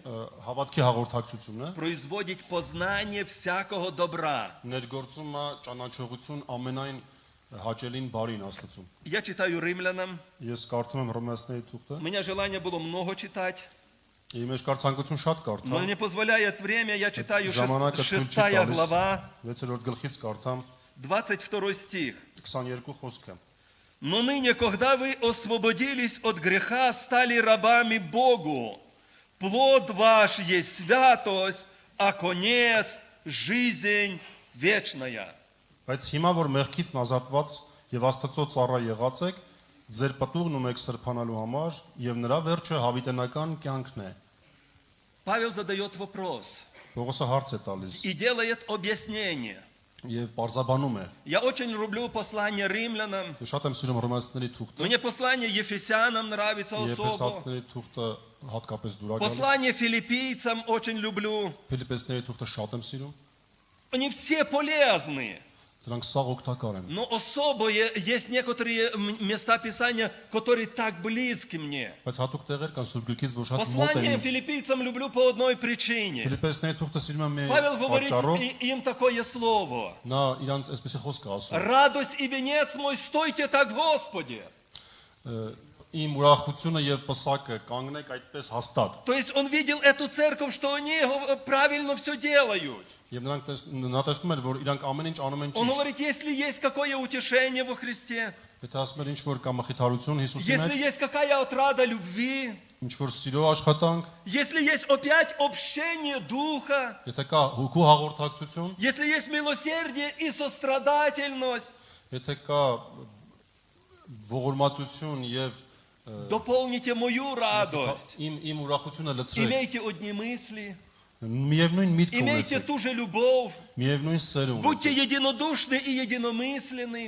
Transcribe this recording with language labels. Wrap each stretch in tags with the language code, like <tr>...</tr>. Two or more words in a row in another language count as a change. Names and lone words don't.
<hy>Հավատքի հաղորդակցությունը</hy> <ru>производит познание всякого добра.</ru> <hy>ներգործում է ճանաչողություն ամենայն հաճելին բարին Աստծուն։</hy> <ru>Я читаю римлянам.</ru> <hy>Ես կարդում եմ Հռոմեացիների թուղթը,</hy> <ru>У меня желание было много читать,</ru> <hy>իմ մեջ կար ցանկություն շատ</hy> <ru>но</ru> <hy>կարդամ։</hy> <ru>не позволяет время. Я читаю</ru> <hy>Ժամանակը թույլ չի 6 տալիս։</hy> <ru>глава,</ru> <hy>6-րդ գլխից կարդամ</hy> <ru>22 стих.</ru> <hy>22 խոսքը։</hy> <ru>Но ныне, когда вы освободились от греха, стали рабами Богу, плод ваш есть святость, а конец – жизнь вечная.</ru> <hy>Բայց հիմա որ մեղքից ազատված եւ Աստծո ծառա եղած եք, ձեր պատուղն ունեք սրբանալու համար եւ նրա վերջը հավիտենական կյանքն է։</hy> <ru>Павел задает вопрос</ru> <hy>Պողոսը հարց է տալիս</hy> <ru>и делает объяснение.</ru> <hy>եւ բարձաբանում է։</hy> <ru>Я очень люблю послание римлянам.</ru> <hy>Ես շատ եմ սիրում Հռոմեացիների թուղթը,</hy> <ru>Мне послание Ефесянам нравится особо.</ru> <hy>Եփեսացիների թուղթը հատկապես դուր է գալիս։</hy> <ru>Послание филиппийцам очень люблю.</ru> <hy>Ֆիլիպպեսների թուղթը շատ եմ սիրում։</hy> <ru>Они все полезны.</ru> <hy>Դրանք սաղ օգտակար են։</hy> <ru>Но особые есть некоторые места Писания, которые так близки мне.</ru> <hy>Բայց հատուկ տեղեր կան Սուրբ Գրքից, որ շատ մոտ են</hy> <ru>Послание</ru> <hy>ինձ։</hy> <ru>филиппийцам люблю по одной причине.</ru> <hy>Ֆիլիպպեսների թուղթը սիրում եմ մի</hy> <ru>Павел говорит</ru> <hy>պատճառով,</hy> <ru>им такое слово.</ru> <hy>նա իրանց այսպեսի խոսք է ասում։</hy> <ru>Радость и венец мой, стойте так в Господе.</ru> <hy>Իմ ուրախությունը եւ պսակը կանգնեք այդպես հաստատ։</hy> <ru>То есть он видел эту церковь, что они правильно все делают.</ru> <hy>Եվ նա տեսնում էր, որ իրանք ամեն ինչ անում են</hy> <ru>Он</ru> <hy>ճիշտ։</hy> <ru>говорит, если есть какое утешение во Христе,</ru> <hy>Եթե ասում էր ինչ որ կա մխիթարություն Հիսուսի</hy> <ru>если</ru> <hy>մեջ,</hy> <ru>есть какая отрада любви,</ru> <hy>ինչ որ սիրո աշխատանք,</hy> <ru>если есть опять общение Духа,</ru> <hy>եթե кա հոգու հաղորդակցություն,</hy> <ru>если есть милосердие и сострадательность,</ru> <hy>եթե կա ողորմածություն եւ</hy> <ru>дополните мою радость.</ru> <hy>իմ ուրախությունը լցրեք,</hy> <ru>Имейте одни мысли,</ru> <hy>միևնույն միտք</hy> <ru>имейте</ru> <hy>ունեցեք,</hy> <ru>ту же любовь,</ru> <hy>միևնույն սեր</hy> <ru>будьте</ru> <hy>ունեցեք,</hy> <ru>единодушны и единомысленны,</ru>